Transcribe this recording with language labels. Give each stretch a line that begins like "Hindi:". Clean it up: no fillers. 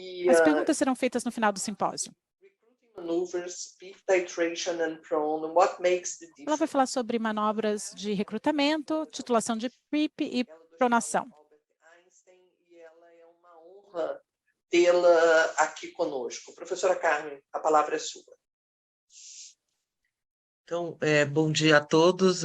Portuguese: As perguntas serão feitas no final do simpósio.
English: Maneuvers, PIP titration and prone, what makes the difference?
Portuguese: Ela vai falar sobre manobras de recrutamento, titulação de PIP e pronação. E ela é uma honra tê-la aqui conosco. Professora Carmen, a palavra é sua. Então, bom dia a todos.